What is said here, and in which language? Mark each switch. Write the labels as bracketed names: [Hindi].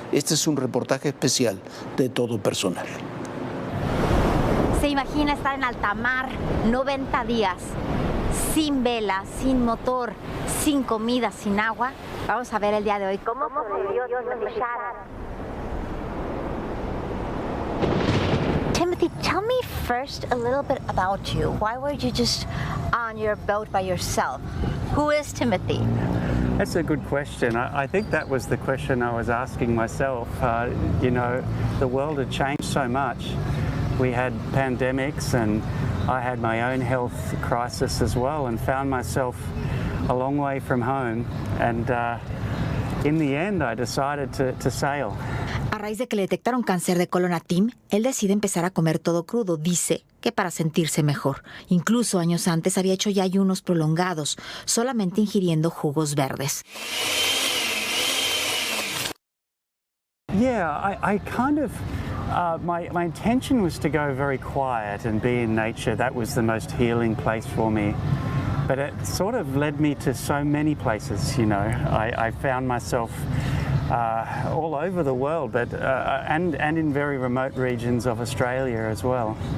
[Spanish] Este es un reportaje especial de Todo Personal. ¿Se imagina estar en alta mar 90 días, sin vela, sin motor, sin comida, sin agua? Vamos a ver el día de hoy cómo sobrevivió Shaddock. [English] Timothy, tell me first a little bit about you. Why were you just on your boat by yourself? Who is Timothy? That's a good question. I think that was the question I was asking myself. You know, the world had changed so much. We had pandemics and I had my own health crisis as well, and found myself a long way from home. And in the end, I decided to sail. [Spanish] A raíz de que le detectaron cáncer de colon a Tim, él decide empezar a comer todo crudo. Dice que para sentirse mejor. Incluso años antes había hecho ya ayunos prolongados, solamente ingiriendo jugos verdes. [English] Yeah, I kind of, my intention was to go very quiet and be in nature. That was the most healing place for me. But it sort of led me to so many places, you know. I found myself all over the world, but and in very remote regions of Australia as well.